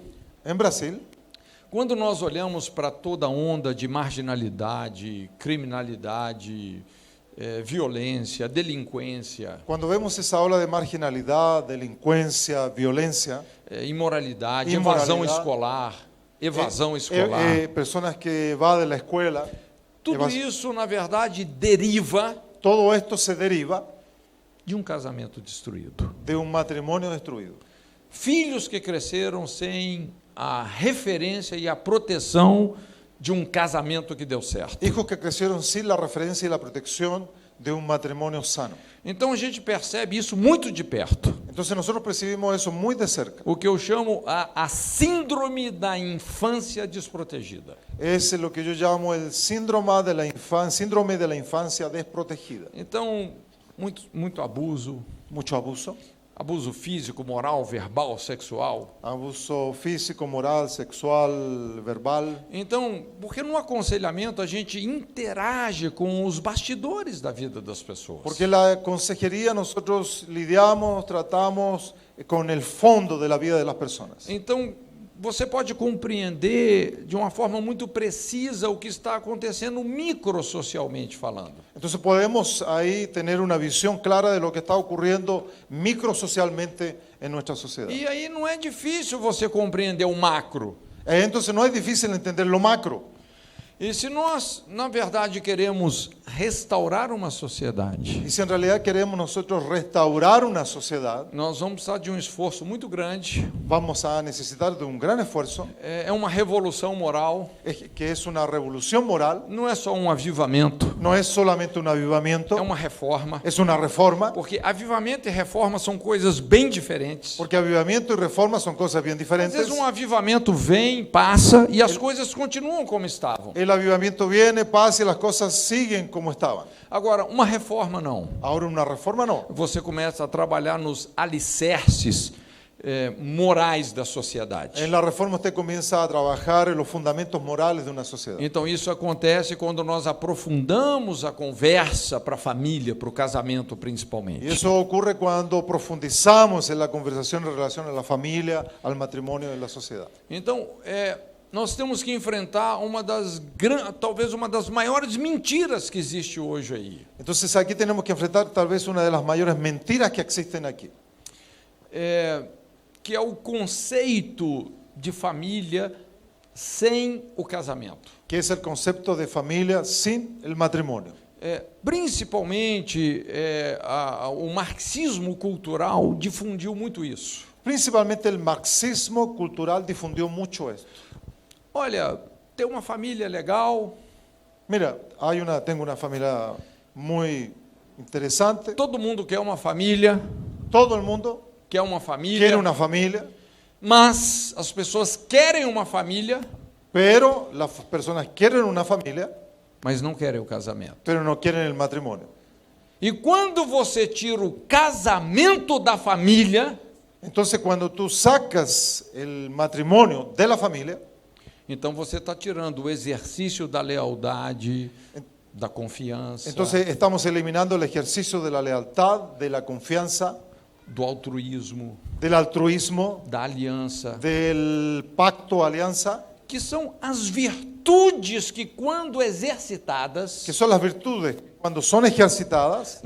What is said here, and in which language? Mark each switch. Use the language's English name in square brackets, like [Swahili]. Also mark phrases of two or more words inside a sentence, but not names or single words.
[Spanish] En Brasil, [Portuguese] quando nós olhamos para toda a onda de marginalidade, criminalidade, violência, delinquência, [Spanish] cuando vemos esa ola de marginalidad, delincuencia, violencia, [Portuguese] imoralidade, Imoralidade, evasão escolar, [Spanish] personas que van de la escuela, [Portuguese] tudo evas- isso, na verdade, deriva [Spanish] todo esto se deriva [Portuguese] de um casamento destruído. [Spanish] de un matrimonio destruido. [Portuguese] Filhos que cresceram sem a referência e a proteção de um casamento que deu certo. [Spanish] Hijos que crecieron sin la referencia y la protección de un matrimonio sano. [Portuguese] Então a gente percebe isso muito de perto. [Spanish] Entonces nosotros percibimos eso muy de cerca. [Portuguese] O que eu chamo a síndrome da infância desprotegida. [Spanish] Es lo que yo llamo el síndrome de la infancia desprotegida. [Portuguese] Então, muito abuso, [Spanish] Mucho abuso, [Portuguese] abuso físico, moral, verbal, sexual. [Spanish] abuso físico, moral, sexual, verbal. [Portuguese] Então, porque no aconselhamento a gente interage com os bastidores da vida das pessoas. [Spanish] Porque en la consejería nosotros lidiamos, tratamos con el fondo de la vida de las personas. [Portuguese] Então, você pode compreender de uma forma muito precisa o que está acontecendo microsocialmente falando. [Spanish] Entonces podemos ahí tener una visión clara de lo que está ocurriendo microsocialmente en nuestra sociedad. [Portuguese] E aí não é difícil você compreender o macro. [Spanish] Entonces no es difícil entender lo macro. [Portuguese] E se nós, na verdade, queremos restaurar uma sociedade, [Spanish] Y si en realidad queremos nosotros restaurar una sociedad, [Portuguese] nós vamos precisar de um esforço muito grande. [Spanish] vamos a necesitar de un gran esfuerzo, [Portuguese] É uma revolução moral, [Spanish] que es una revolución moral. [Portuguese] não é só um avivamento, [Spanish] No es solamente un avivamiento, [Portuguese] é uma reforma. [Spanish] es una reforma, [Portuguese] Porque avivamento e reforma são coisas bem diferentes. [Spanish] porque avivamiento y reforma son cosas bien [Portuguese] Às [Spanish] diferentes. [Portuguese] vezes um avivamento vem, passa e as coisas continuam como estavam. [Spanish] El avivamiento viene, pasa y las cosas siguen como estaban. [Portuguese] Agora, uma reforma não. [Spanish] Ahora una reforma no. [Portuguese] Você começa a trabalhar nos alicerces morais da sociedade. [Spanish] En la reforma usted comienza a trabajar en los fundamentos morales de una sociedad. [Portuguese] Então isso acontece quando nós aprofundamos a conversa para a família, para o casamento [Spanish] Y [Portuguese] principalmente. [Spanish] eso ocurre cuando profundizamos en la conversación en relación a la familia, al matrimonio y a la sociedad. [Portuguese] Então, nós temos que enfrentar talvez uma das maiores mentiras que existe hoje aí. [Spanish] Entonces aquí tenemos que enfrentar tal vez una de las mayores mentiras que existen aquí, [Portuguese] Que é o conceito de família sem o casamento. [Spanish] que es el concepto de familia sin el matrimonio. [Portuguese] Principalmente, o marxismo cultural difundiu muito isso. [Spanish] Principalmente el marxismo cultural difundió mucho esto. [Portuguese] Olha, ter uma família legal, [Spanish] Mira, tengo una familia muy interesante. [Portuguese] todo mundo quer uma família, [Spanish] Todo el mundo [Portuguese] quer uma família, [Spanish] quiere una familia, [Portuguese] mas as pessoas querem uma família, [Spanish] pero las personas quieren una familia, [Portuguese] mas não querem o casamento. [Spanish] pero no quieren el matrimonio. [Portuguese] E quando você tira o casamento da família, [Spanish] Entonces, cuando tú sacas el matrimonio de la familia, [Portuguese] então você está tirando o exercício da lealdade, da confiança, [Spanish] entonces estamos eliminando el ejercicio de la lealtad, de la confianza, [Portuguese] do altruísmo, [Spanish] del altruismo, [Portuguese] da aliança, [Spanish] del pacto, alianza, [Portuguese] que são as virtudes que, quando exercitadas, [Spanish] que son las virtudes que cuando son ejercitadas